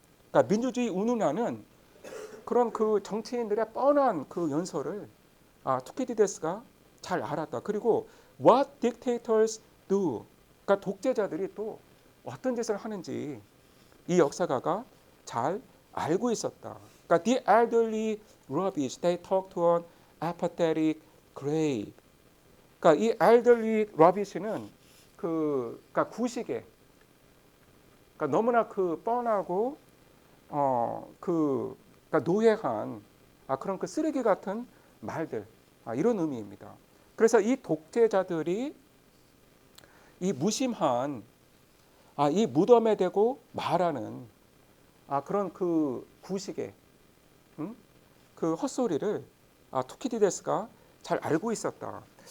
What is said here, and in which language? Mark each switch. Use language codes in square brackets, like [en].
[ko] 그러니까 민주주의 운운하는 그런 그 정치인들의 뻔한 그 연설을 투키디데스가 잘 알았다. 그리고 [en] what dictators do, [ko] 그러니까 독재자들이 또 어떤 짓을 하는지 이 역사가가 잘 알고 있었다. 그러니까 [en] the elderly rubbish they talk to an apathetic grave. [ko] 그러니까 이 [en] elderly rubbish [ko] 는 그러니까 구식에, 그러니까 너무나 뻔하고 그러니까 노예한 그런 그 쓰레기 같은 말들, 이런 의미입니다. 그래서 이 독재자들이 이 무심한 이 무덤에 대고 말하는 그런 그 구식의 그 헛소리를 투키디데스가 잘 알고 있었다.